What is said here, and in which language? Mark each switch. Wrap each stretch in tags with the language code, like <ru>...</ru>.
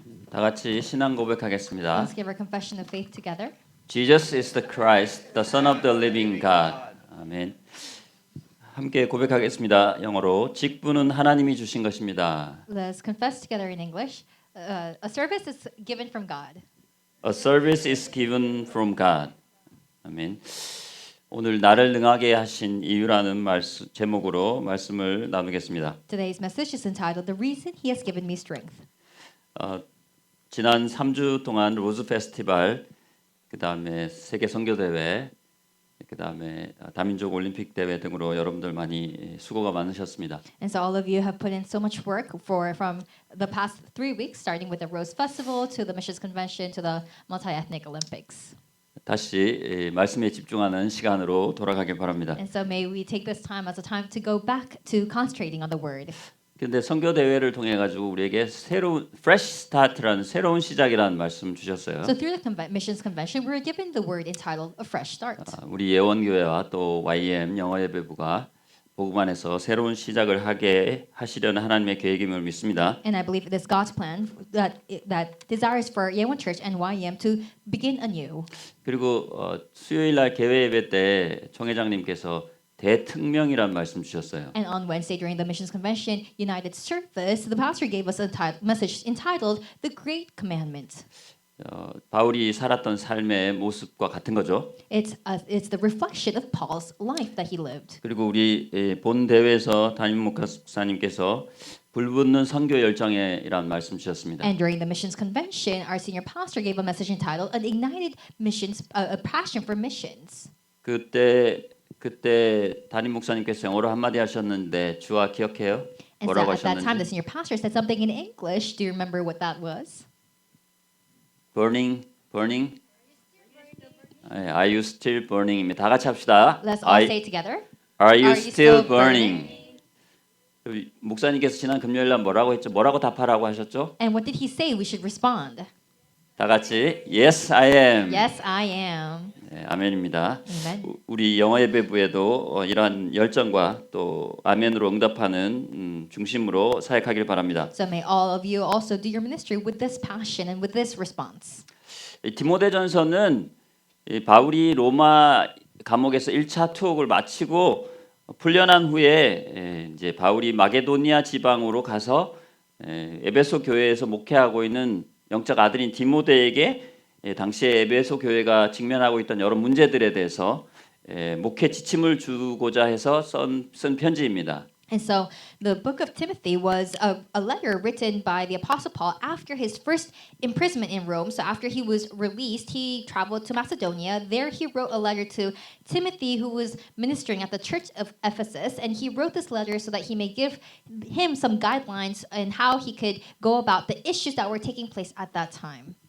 <ko>다 같이 신앙 고백하겠습니다.</ko> <en>Let's give our confession of faith together. Jesus is the Christ, the Son of the living God.</en> <ko>아멘. 함께 고백하겠습니다. 영어로 직분은 하나님이 주신 것입니다.</ko> <en>Let's confess together in English. A service is given from God. A service is given from God.</en> <ko>아멘. 오늘 나를 능하게 하신 이유라는 제목으로 말씀을 나누겠습니다.</ko> <en>Today's message is entitled "The Reason He Has Given Me Strength."</en> <ko>지난 3주 동안 로즈 페스티벌, 그다음에 세계 선교 대회, 그다음에 다민족 올림픽 대회 등으로 여러분들 많이 수고가 많으셨습니다.</ko> <en>And so all of you have put in so much work from the past 3 weeks, starting with the Rose Festival to the Missions Convention to the Multi-Ethnic Olympics.</en> <ko>다시 말씀에 집중하는 시간으로 돌아가길 바랍니다.</ko> <en>And so may we take this time as a time to go back to concentrating on the Word.</en> <ko>근데 선교 대회를 통해 가지고 우리에게 새로운</ko> <en>fresh start</en> <ko>라는 새로운 시작이라는 말씀 주셨어요.</ko> <en>So through the Missions Convention, we were given the word entitled "A Fresh Start."</en> <ko>우리 예원교회와 또 YM 영어예배부가 복음 안에서 새로운 시작을 하게 하시려는 하나님의 계획임을 믿습니다.</ko> <en>And I believe it is God's plan that desires for Yeowon Church and YM to begin anew.</en> <ko>그리고 수요일 날 개회 예배 때 총회장님께서 대특명이란 말씀 주셨어요.</ko> <en>And on Wednesday during the Missions Convention United Service, the pastor gave us a message entitled "The Great Commandment."</en> <ko>바울이 살았던 삶의 모습과 같은 거죠.</ko> <en>It's the reflection of Paul's life that he lived.</en> <ko>그리고 우리 본 대회에서 담임 목사님께서 불붙는 선교 열정이라는 말씀 주셨습니다.</ko> <en>And during the Missions Convention, our senior pastor gave a message entitled "An Ignited Missions, a Passion for Missions."</en> <ko>그때 담임 목사님께서 영어로 한마디 하셨는데 주아 기억해요?</ko> <en>And so</en> <ko>뭐라고</ko> <en>at that time, the senior pastor said something in English. Do you remember what that was? Burning. Are you still burning?</en> <ko>다 같이 합시다.</ko> <en>Let's all say it together. Are you Are you still still burning?</en> <ko>목사님께서 지난 금요일 날 뭐라고 했죠? 뭐라고 답하라고 하셨죠?</ko> <en>And what did he say we should respond?</en> <ko>다 같이</ko> <en>Yes, I am. Yes, I am.</en> <ko>네, 아멘입니다.</ko> <en>Amen.</en> <ko>우리 영어 예배부에도 이러한 열정과 또 아멘으로 응답하는 중심으로 사역하길 바랍니다.</ko> <en>So may all of you also do your ministry with this passion and with this response.</en> <ko>디모데전서는 바울이 로마 감옥에서 1차 투옥을 마치고 풀려난 후에 이제 바울이 마게도니아 지방으로 가서 에베소 교회에서 목회하고 있는 영적 아들인 디모데에게 당시에 에베소 교회가 직면하고 있던 여러 문제들에 대해서 목회 지침을 주고자 해서 쓴 편지입니다.</ko> <en>And so the book of Timothy was a letter written by the Apostle Paul after his first imprisonment in Rome. So after he was released, he traveled to Macedonia. There he wrote a letter to Timothy, who was ministering at the church of Ephesus. And he wrote this letter so that he may give him some guidelines on how he could go about the issues that were taking place at that time.</en>